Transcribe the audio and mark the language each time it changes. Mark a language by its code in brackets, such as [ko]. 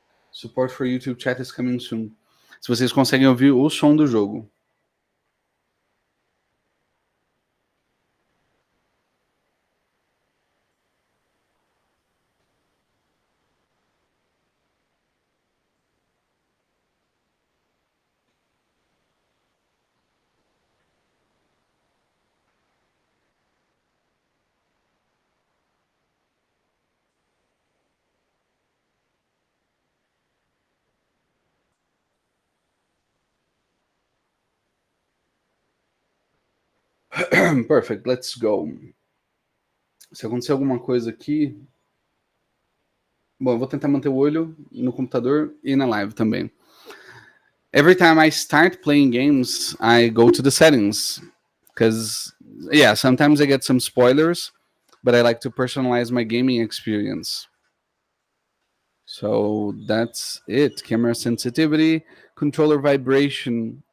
[en] Support for YouTube chat is coming soon. [pt] Se vocês conseguem ouvir o som do jogo. [en] Perfect, let's go. [pt] Se acontecer alguma coisa aqui, Bom, eu vou tentar manter o olho no computador e na live também. [en] Every time I start playing games, I go to the settings. Because, yeah, sometimes I get some spoilers, but I like to personalize my gaming experience. So that's it. Camera sensitivity, controller vibration.